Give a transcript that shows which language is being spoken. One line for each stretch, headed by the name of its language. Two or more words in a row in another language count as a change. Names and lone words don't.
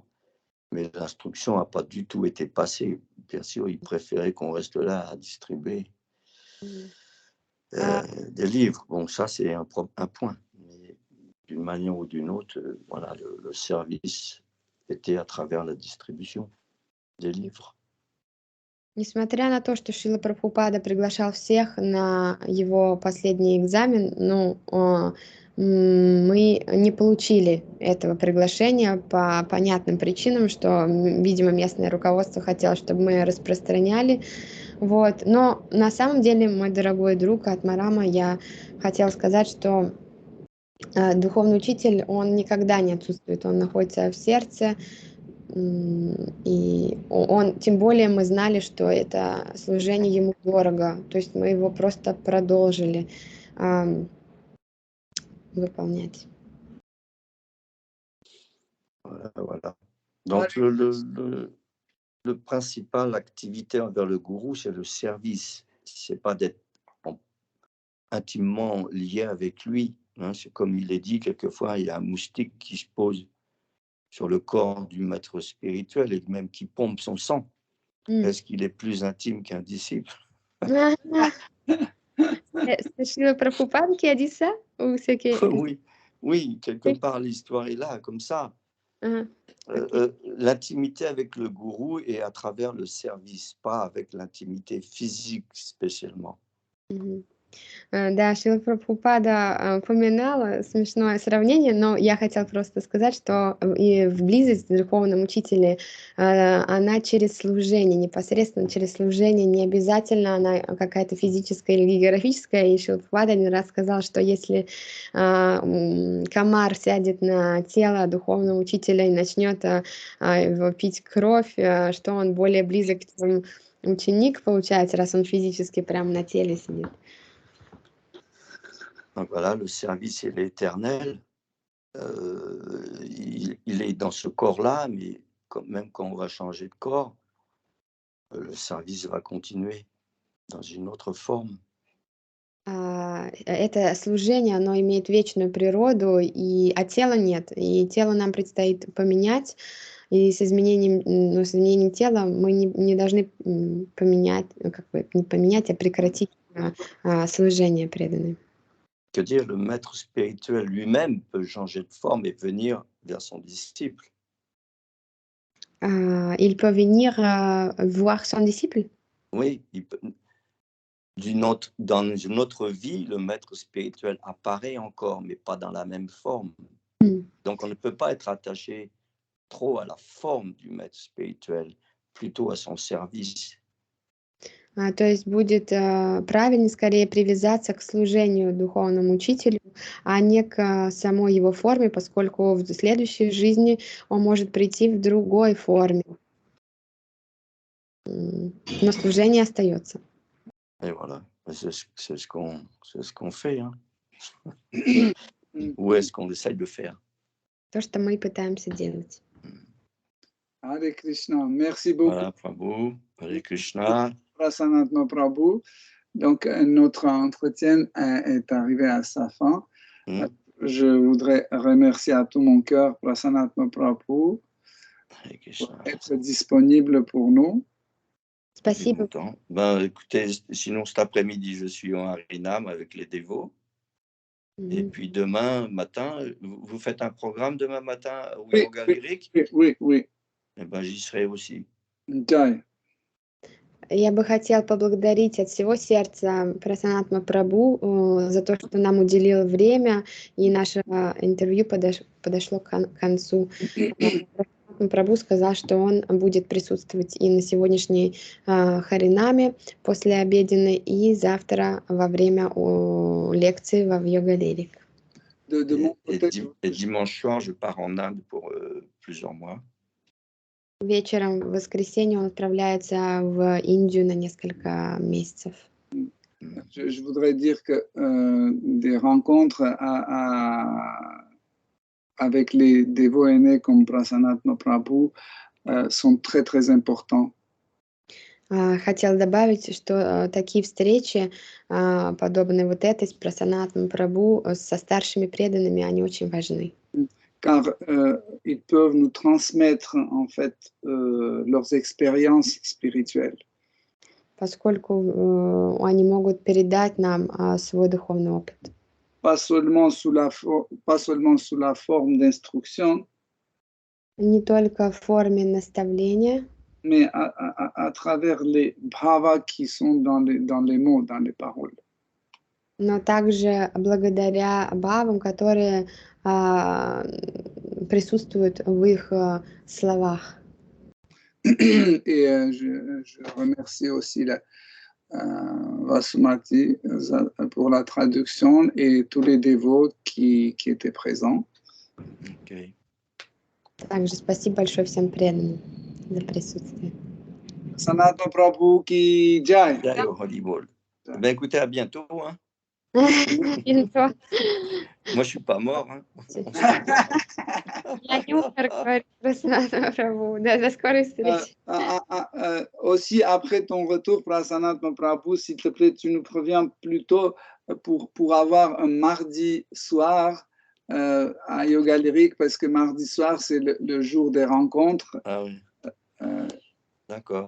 French: Mais l'instruction n'a pas du tout été passée. Bien sûr, il préférait qu'on reste là à distribuer des livres. Bon, ça, c'est un point. Mais d'une manière ou d'une autre, voilà, le service était à travers la distribution des livres.
Russian: Несмотря на то, что Шрила Прабхупада приглашал всех на его последний экзамен, мы не получили этого приглашения по понятным причинам, что, видимо, местное руководство хотело, чтобы мы распространяли. Вот. Но на самом деле, мой дорогой друг Атмарама, я хотела сказать, что духовный учитель, он никогда не отсутствует, он находится в сердце. И он, тем более мы знали, что это служение ему дорого, то есть мы его просто продолжили выполнять.
French: Voilà. Donc, le principal activité envers le gourou, c'est le service. C'est pas d'être intimement lié avec lui. Hein. C'est comme il est dit, quelquefois, il y a un moustique qui se pose sur le corps du maître spirituel et même qui pompe son sang. Est-ce qu'il est plus intime qu'un disciple? C'est Шрила Прабхупада qui a dit ça? Ou c'est que... Oui, quelque part, l'histoire est là, comme ça. L'intimité avec le gourou est à travers le service, pas avec l'intimité physique spécialement.
Russian: Да, Шрила Прабхупада упоминала смешное сравнение, но я хотела просто сказать, что и в близость к духовному учителю она через служение, непосредственно через служение, не обязательно она какая-то физическая или географическая. И Шрила Прабхупада один раз сказал, что если комар сядет на тело духовного учителя и начнет его пить кровь, что он более близок, чем ученик, получается, раз он физически прямо на теле сидит.
French: Donc voilà, le service, il est éternel. Il est dans ce corps-là, mais même quand on va changer de corps, le service va continuer dans une autre forme.
Russian: Это служение, оно имеет вечную природу, а тела нет. И тело нам предстоит поменять, и с изменением тела мы не должны поменять, не поменять, а прекратить служение преданное.
French: Que dire, le maître spirituel lui-même peut changer de forme et venir vers son disciple. Il peut venir voir son disciple? Oui, dans une autre vie, le maître spirituel apparaît encore, mais pas dans la même forme. Donc, on ne peut pas être attaché trop à la forme du maître spirituel, plutôt à son service.
Russian: То есть будет правильно скорее привязаться к служению духовному учителю, а не к самой его форме, поскольку в следующей жизни он может прийти в другой форме. Но служение остается.
French: Et voilà, c'est ce qu'on fait. Hein. Ou est-ce qu'on essaye de faire?
Russian: То, что мы пытаемся делать.
Sanskrit: Hare Krishna,
French: merci beaucoup. Voilà,
Sanskrit: Prabhu, Hare Krishna.
French: Prasanatma Prabhu. Donc, notre entretien est arrivé à sa fin. Je voudrais remercier à tout mon cœur Prasanatma Prabhu pour être disponible pour nous.
Russian: Спасибо.
French: Ben, écoutez, sinon cet après-midi, je suis en Harinam avec les dévots. Et puis demain matin, vous faites un programme demain matin au yoga lyrique? Oui. Eh ben, j'y serai aussi. Jai.
Russian: Я бы хотела поблагодарить от всего сердца Прасанатма Прабху за то, что нам уделил время, и наше интервью подошло к концу. Прасанатма Прабху сказал, что он будет присутствовать и на сегодняшней Харинаме послеобеденной, и завтра во время лекции в Yoga Lyric.
French: Et dimanche soir, je pars en Inde pour plusieurs mois.
Russian: Вечером в воскресенье он отправляется в Индию на несколько месяцев.
French: Je voudrais dire que des rencontres avec les dévots aînés comme Prasanatma Prabhu sont très, très importants.
Russian: Хотела добавить, что такие встречи, подобные вот этой с Прасанатмой Прабху, со старшими преданными, они очень важны.
French: Car ils peuvent nous transmettre en fait leurs expériences spirituelles.
Russian: Поскольку они могут передать нам свой духовный опыт.
French: Pas seulement sous la forme d'instruction,
Russian: Не только в форме наставления,
French: mais à travers les bhavas qui sont dans les mots, dans les paroles.
Russian: но также благодаря бхавам, которые присутствуют в их словах.
French: Et je remercie aussi Vasumati pour la traduction et tous les dévots qui étaient présents. Okay.
Russian: Также спасибо большое всем преданным за присутствие.
Hindi: Sanatma Prabhu ki jai.
French: Jai au Haribol. Ben, écoutez, à bientôt. Hein. Moi, je suis pas mort. Hein.
Russian: Я не умер, говорит Прасанатма Прабху. До скорой встречи.
French: Aussi, après ton retour, Prasanatma Prabhu, s'il te plaît, tu nous préviens plutôt pour avoir un mardi soir à Yoga Lyric, parce que mardi soir, c'est le jour des rencontres. Ah oui. D'accord.